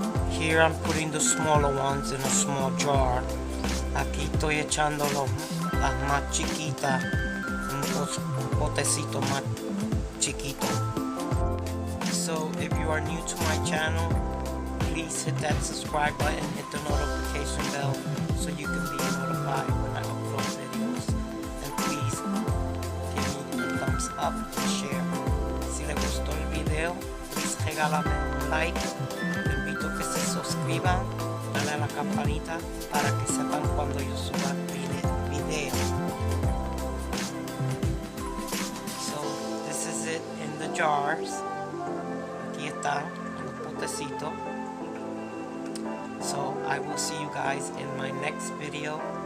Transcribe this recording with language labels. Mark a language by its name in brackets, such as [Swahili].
[English] Here I'm putting the smaller ones in a small jar. [Spanish] Aquí estoy echando las más chiquitas, un potecito más chiquito. [English] So if you are new to my channel, please hit that subscribe button, hit the notification bell so you can be notified when I upload videos. And please give me a thumbs up and share. [Spanish] Si les gustó el video, [English] please [Spanish] regálame un like. Que se suscriban, dale a la campanita para que sepan cuando yo suba video. [English] So this is it in the jars. [Spanish] Aquí están los potecitos. [English] So I will see you guys in my next video.